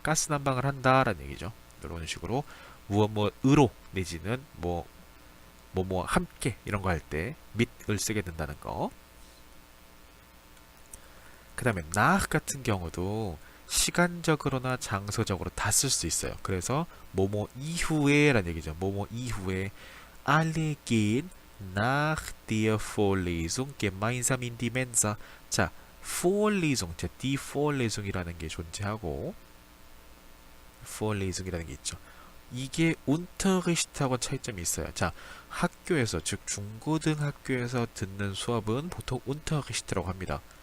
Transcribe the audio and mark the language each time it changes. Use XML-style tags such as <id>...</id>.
<ko>가스 난방을 한다라는 얘기죠. 이런 식으로 무엇으로 내지는 뭐 함께 이런 거 할 때 mit을 쓰게 된다는 거. 그 다음에 nach 같은 경우도 시간적으로나 장소적으로 다 쓸 수 있어요. 그래서 뭐뭐 이후에 라는 얘기죠. 뭐뭐 이후에</ko> <de>alle gehen nach der Vorlesung gemeinsam in die Mensa.</de> <ko>자, Vorlesung, 자, die Vorlesung이라는 게 존재하고 Vorlesung이라는 게 있죠. 이게 Unterricht하고 차이점이 있어요. 자, 학교에서 즉 중고등학교에서 듣는 수업은 보통 Unterricht라고 합니다.</ko>